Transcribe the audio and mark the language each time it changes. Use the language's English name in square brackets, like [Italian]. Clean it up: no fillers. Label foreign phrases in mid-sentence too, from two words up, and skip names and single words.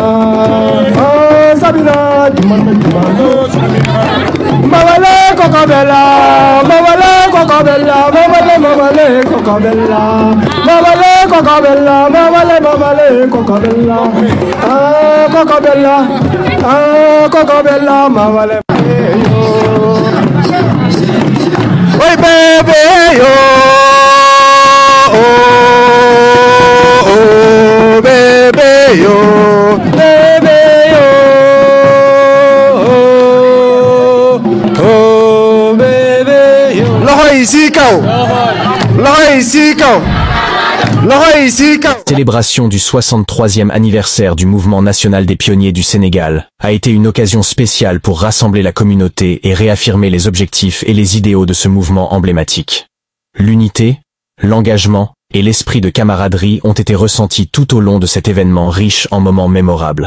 [Portuguese] Sabina, Jumando, Jumando, Sabina. Mawale Cocabella, Mawale Cocabella, Mawale, Mawale Cocabella. Mawale Cocabella, Mawale, Mawale Cocabella. Cocabella, Cocabella, Mawale. Oi, bebê, yo, oh, bebê, yo, bebê, yo, oh, bebê, yo. [Wolof] Loxo yi ci kaw, loxo yi ci kaw, loxo yi ci kaw. [French] Célébration du 63e anniversaire du mouvement national des pionniers du Sénégal a été une occasion spéciale pour rassembler la communauté et réaffirmer les objectifs et les idéaux de ce mouvement emblématique. L'unité, l'engagement et l'esprit de camaraderie ont été ressentis tout au long de cet événement riche en moments mémorables.